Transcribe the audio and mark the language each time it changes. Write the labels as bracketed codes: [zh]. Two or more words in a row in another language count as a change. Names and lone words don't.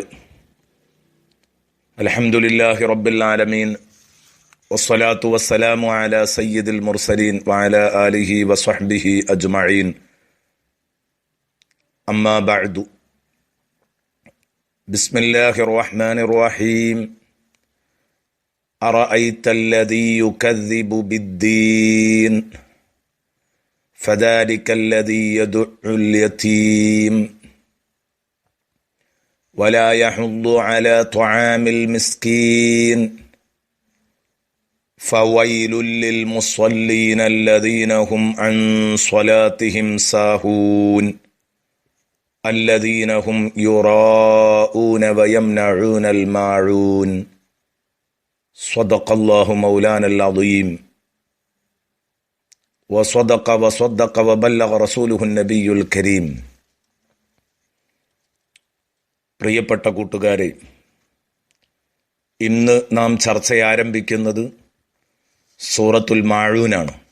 [ar] الحمد لله رب العالمين والصلاة والسلام على سيد المرسلين وعلى آله وصحبه أجمعين. أما بعد. بسم الله الرحمن الرحيم. أرأيت الذي يكذب بالدين فذلك الذي يدع اليتيم ولا يحض على طعام المسكين فويل للمصلين الذين هم عن صلاتهم ساهون الذين هم يراءون ويمنعون الماعون. صدق الله مولانا العظيم وصدق وبلغ رسوله النبي الكريم. [ml] പ്രിയപ്പെട്ട കൂട്ടുകാരെ, ഇന്ന് നാം ചർച്ച ആരംഭിക്കുന്നത് സൂറത്തുൽ മാഊനാണ്.